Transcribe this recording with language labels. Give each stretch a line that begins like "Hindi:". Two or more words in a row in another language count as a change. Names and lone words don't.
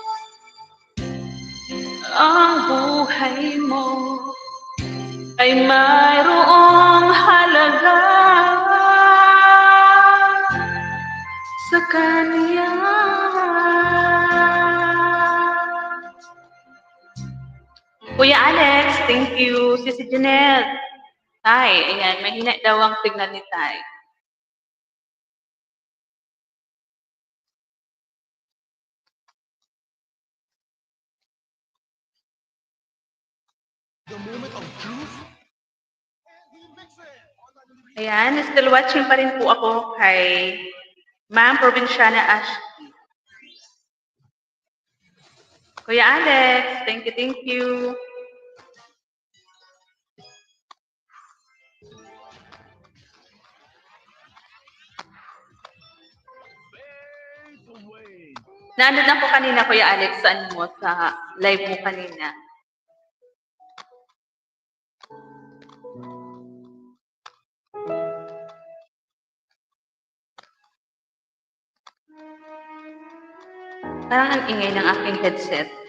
Filipino: Ang buhay mo ay mayroong halaga sa Kanya. Kuya Alex,
English: thank you. Sisi Janelle.
Filipino: Tay, ayan, mahina daw ang signal ni Tay. Ayan,
English: still watching
Filipino: pa rin po ako kay Ma'am Provinciana Ashley. Kuya Alex,
English: thank you, thank you.
Filipino: Nandun na po kanina, Kuya Alex, saan mo sa live mo kanina. Parang ang ingay ng aking headset.